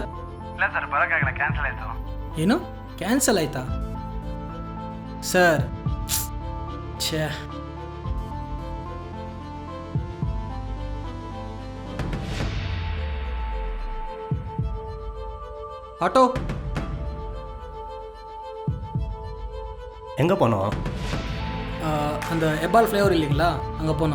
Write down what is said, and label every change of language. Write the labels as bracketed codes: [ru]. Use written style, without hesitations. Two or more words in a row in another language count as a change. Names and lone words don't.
[kn] ಇಲ್ಲ ಸರ್, ಬರೋಕ್ಕಾಗಲ್ಲ, ಕ್ಯಾನ್ಸಲ್ ಆಯಿತು. ಏನು ಕ್ಯಾನ್ಸಲ್ ಆಯ್ತಾ ಸರ್? ಛೇ, [ta] ஆட்டோ எங்கே போனோம்? அந்த எபால் ஃப்ளேவர் இல்லைங்களா, அங்கே போனோம்.